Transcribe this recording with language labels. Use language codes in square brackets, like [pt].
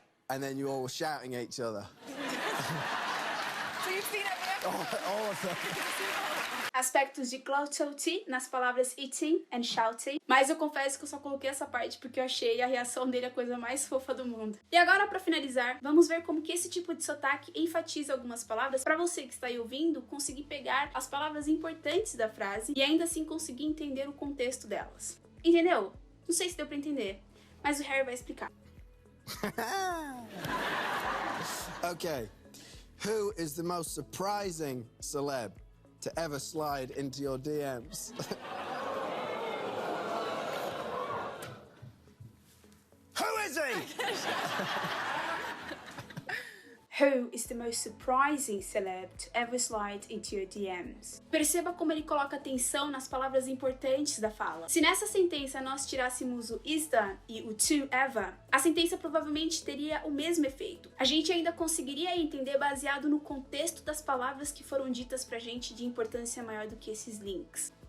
[en] And then you all were shouting at each other. So you've seen it. All of them. [pt] Aspectos de glottosity nas palavras eating and shouting, mas eu confesso que eu só coloquei essa parte porque eu achei a reação dele a coisa mais fofa do mundo. E agora, para finalizar, vamos ver como que esse tipo de sotaque enfatiza algumas palavras para você que está aí ouvindo conseguir pegar as palavras importantes da frase e ainda assim conseguir entender o contexto delas. Entendeu? Não sei se deu para entender, mas o Harry vai explicar. [en] Okay. Who is the most surprising celeb to ever slide into your DMs? Who is he? Who is the most surprising celeb to ever slide into your DMs? [pt] Perceba como ele coloca atenção nas palavras importantes da fala. Se nessa sentença nós tirássemos o is the e o to ever, a sentença provavelmente teria o mesmo efeito. A gente ainda conseguiria entender baseado no contexto das palavras que foram ditas pra gente de importância maior do que esses links.